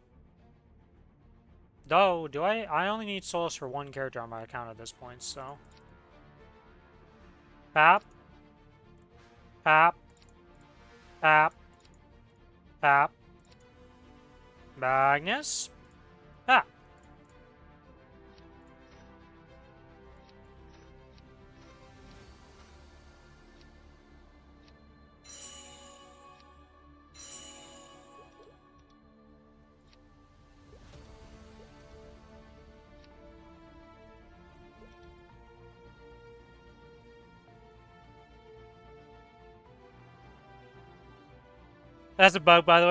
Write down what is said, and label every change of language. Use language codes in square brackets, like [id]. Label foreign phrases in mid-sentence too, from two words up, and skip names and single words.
[en] Though, do I only need souls for one character on my account at this point, so... Pap. Pap. Pap. Pap. Magnus. Pap. That's a bug, by the way.